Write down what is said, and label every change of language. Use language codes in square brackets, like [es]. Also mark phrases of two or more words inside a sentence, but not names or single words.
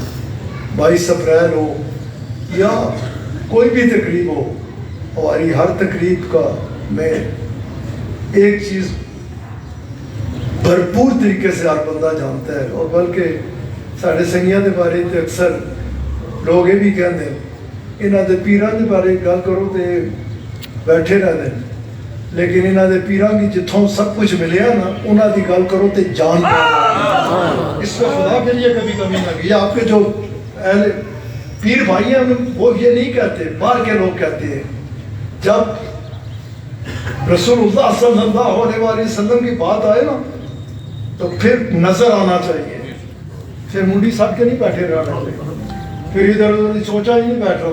[ur] 22 اپریل ہو یا کوئی بھی تقریب ہو، ہماری ہر تقریب کا میں ایک چیز بھرپور طریقے سے ہر بندہ جانتا ہے، اور بلکہ [pa] ساڑھے سنگیاں دے بارے تے [ur] اکثر لوگ یہ بھی کہتے ہیں [pa] انہاں دے پیران دے بارے گل کرو تے بیٹھے رہتے ہیں، لیکن انہاں دے پیران کی جتھوں سب کچھ ملیا نا انہاں دی گل کرو تے جان پاؤ، [ur] اس میں خدا کے لیے کبھی کمی نہ کی۔ آپ کے جو اہل پیر بھائی ہیں وہ یہ نہیں کہتے، باہر کے لوگ کہتے ہیں، جب رسول اللہ صلی اللہ علیہ وسلم کی بات آئے نا تو پھر نظر آنا چاہیے، پھر [pa] منڈی سٹ کے [ur] نہیں بیٹھے رہنا چاہیے، پھر ادھر ادھر سوچا ہی نہیں بیٹھ